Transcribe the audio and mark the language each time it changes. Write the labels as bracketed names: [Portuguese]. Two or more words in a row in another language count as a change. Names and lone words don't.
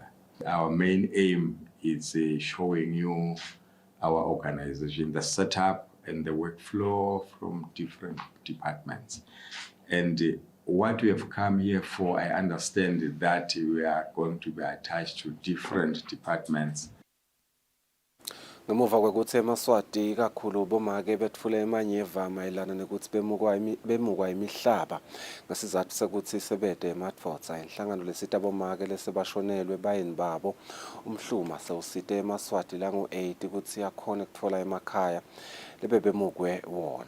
[English] Our main aim is showing you our organization, the setup and the workflow from different departments. And what we have come here for, I understand that we are going to be attached to different departments. [Swati] Ngemuva kwekuthi eMaswati kakhulu bomake betfule emanyeva mayelana nekuthi bemukwa imihlaba ngesizathu sekuthi sebede emadvodza inhlangano lesita bomake lesebashonelwe bayeni babo umhluma sewusite eMaswati langu-8 ukuthi yakhona ukutfola emakhaya lebebemukwe wona.